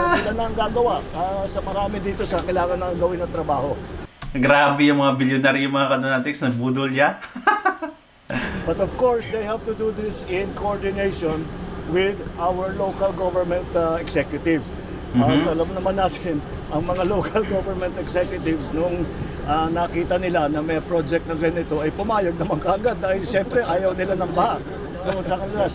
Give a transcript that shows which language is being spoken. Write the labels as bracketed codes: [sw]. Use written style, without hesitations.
[tl] Sila na ang gagawa sa marami dito sa kailangan na gawin na trabaho. Grabe yung mga bilyonaryo mga Kadonatics na budolya. [en] But of course, they have to do this in coordination with our local government executives. [tl] At alam naman natin, ang mga local government executives, nung nakita nila na may project na ganito, ay pumayag naman kaagad dahil siyempre ayaw nila ng baha doon sa kanila.